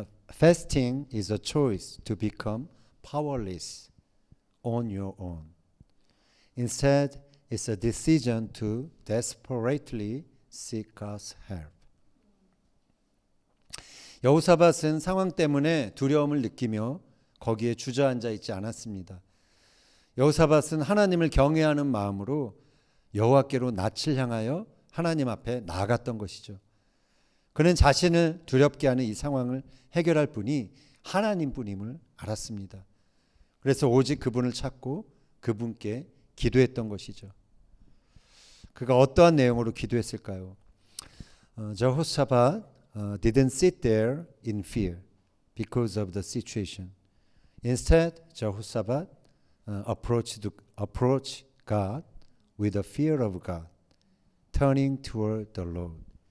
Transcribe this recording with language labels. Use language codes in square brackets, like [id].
[en] Fasting is a choice to become powerless on your own. Instead, it's a decision to desperately seek God's help. [ko] 여호사밧은 상황 때문에 두려움을 느끼며 거기에 주저앉아 있지 않았습니다. 여호사밧은 하나님을 경외하는 마음으로 여호와께로 낯을 향하여 하나님 앞에 나아갔던 것이죠. 그는 자신을 두렵게 하는 이 상황을 해결할 분이 하나님뿐임을 알았습니다. 그래서 오직 그분을 찾고 그분께 기도했던 것이죠. 그가 어떠한 내용으로 기도했을까요? [en] Jehoshaphat didn't sit there in fear because of the situation. Instead, Jehoshaphat approached God with a fear of God, turning toward the Lord.